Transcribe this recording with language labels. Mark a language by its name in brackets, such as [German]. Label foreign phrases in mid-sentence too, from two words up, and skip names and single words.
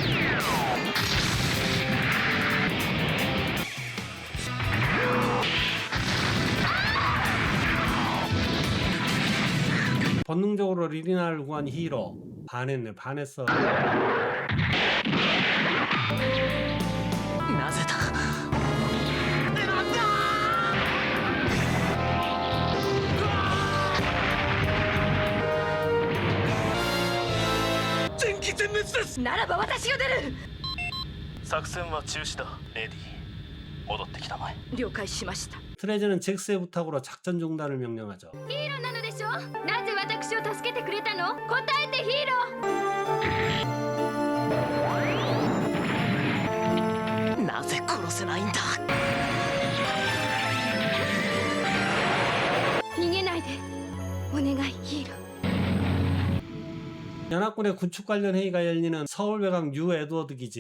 [Korean] 본능적으로 리리나를 구한 히로. 반했네, 반했어. [Japanese] なぜだ全機全滅です。ならば私が出る。作戦は中止だレディ戻ってきたまえ了解しました。 [Korean] 트레즈는 잭스의 부탁으로 작전 중단을 명령하죠. [Japanese] ヒーローなのでしょ。なぜ私を助けてくれたの？答えてヒーロー。なぜ殺せないんだ逃げないで。お願いヒーロー。 [Korean] 연합군의 군축 관련 회의가 열리는 서울 외곽 뉴 에드워드 기지.